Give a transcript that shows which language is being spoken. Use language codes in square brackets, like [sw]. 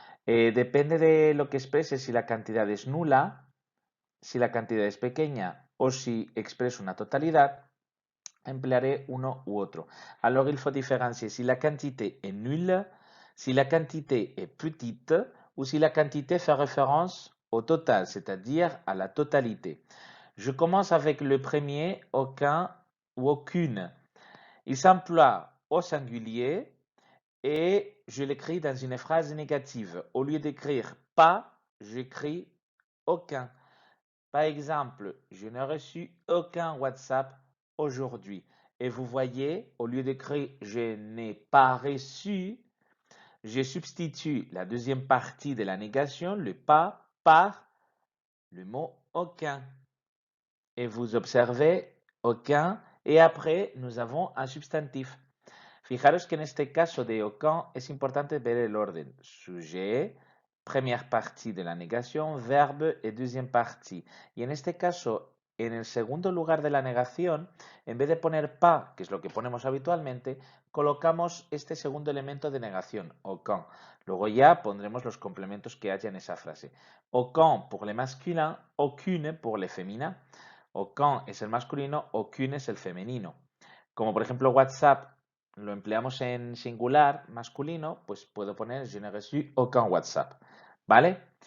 [es] Depende de lo que exprese, si la cantidad es nula, si la cantidad es pequeña o si expreso una totalidad, emplearé uno u otro. [fr] Alors il faut différencier si la quantité est nulle, si la quantité est petite ou si la quantité fait référence au total, c'est-à-dire à la totalité. Je commence avec le premier, aucun ou aucune. Il s'emploie au singulier et je l'écris dans une phrase négative. Au lieu d'écrire pas, j'écris aucun. Par exemple, je n'ai reçu aucun WhatsApp aujourd'hui. Et vous voyez, au lieu d'écrire je n'ai pas reçu, je substitue la deuxième partie de la négation, le pas, par le mot aucun. Et vous observez aucun et après nous avons un substantif. [es] Fijaros que en este caso de aucun es importante ver el orden. [fr] Sujet, première partie de la negación, verbe y deuxième partie. [es] Y en este caso, en el segundo lugar de la negación, en vez de poner pas, que es lo que ponemos habitualmente, colocamos este segundo elemento de negación, aucun. Luego ya pondremos los complementos que haya en esa frase. [fr] Aucun pour le masculin, aucune pour le féminin. [es] Aucun es el masculino, aucune es el femenino. Como por ejemplo WhatsApp lo empleamos en singular masculino, pues puedo poner [fr] je n'ai reçu aucun WhatsApp. [es] ¿Vale?